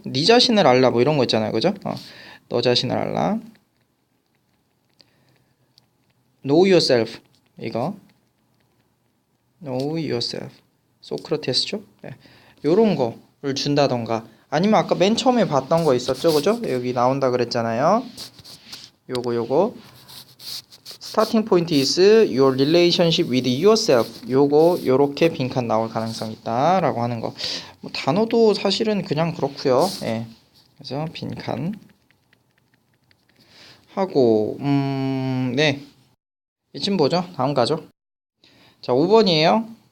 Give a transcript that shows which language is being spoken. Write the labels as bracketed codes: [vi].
[ko] 네 자신을 알라, 뭐 이런 거 있잖아요, 그죠? 너 자신을 알라, [en] know yourself, [ko] 이거 know yourself, 소크라테스죠? 네. 요런 거를 준다던가, 아니면 아까 맨 처음에 봤던 거 있었죠, 그죠? 여기 나온다 그랬잖아요. [en] 요거 starting point is your relationship with yourself. [ko] 요렇게 빈칸 나올 가능성이 있다 라고 하는 거. 뭐 단어도 사실은 그냥 그렇고요. 예. 그래서 빈칸 하고, 네. 이쯤 보죠. 다음 가죠. 자, 5번이에요.